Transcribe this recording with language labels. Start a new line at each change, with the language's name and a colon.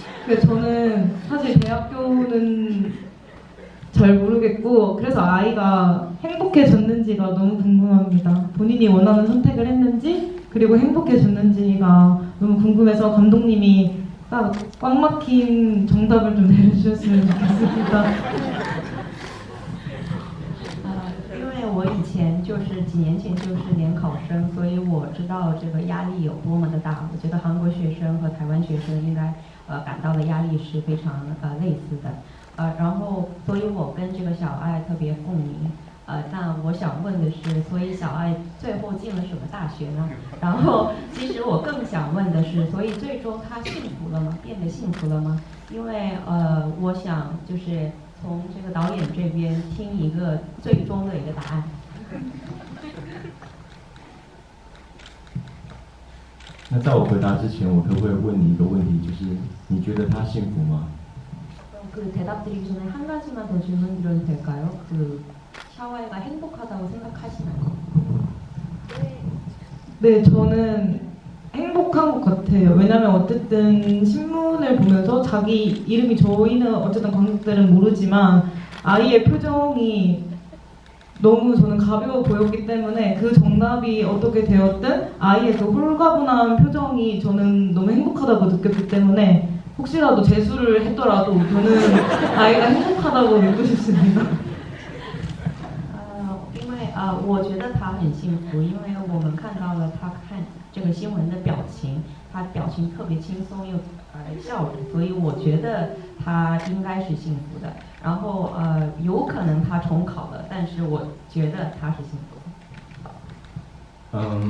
Korean: 그래서 저는 사실 대학교는 잘 모르겠고 그래서 아이가 행복해졌는지가 너무 궁금합니다. 본인이 원하는 선택을 했는지 그리고 행복해졌는지가 너무 궁금해서 감독님이 꽉 막힌 정답을 좀 내려주셨으면 좋겠습니다.
Chinese: 因为我以前就是几年前就是联考生，所以我知道这个压力有多么的大。我觉得韩国学生和台湾学生应该感到的压力是非常类似的。然后所以我跟这个小爱特别共鸣。那我想问的是，所以小爱最后进了什么大学呢？然后其实我更想问的是，所以最终她幸福了吗？变得幸福了吗？因为我想就是从这个导演这边听一个最终的一个答案。那在我回答之前，我可不可以问你一个问题，就是你觉得他幸福吗？
Korean: 그 대답드리기 전에 한 가지만 더 질문드려도 될까요? 샤와이가 행복하다고 생각하시나요? 네, 저는 행복한 것 같아요. 왜냐면 어쨌든 신문을 보면서 자기 이름이 저희는 어쨌든 관객들은 모르지만 아이의 표정이 너무 저는 가벼워 보였기 때문에 그 정답이 어떻게 되었든 아이의 그 홀가분한 표정이 저는 너무 행복하다고 느꼈기 때문에 혹시라도 재수를 했더라도 저는 아이가 행복하다고 믿고 싶습니다.
Chinese: 因为我觉得他很幸福，因为我们看到了他看这个新闻的表情，他表情特别轻松又笑着，所以我觉得他应该是幸福的。然后有可能他重考了，但是我觉得他是幸福的。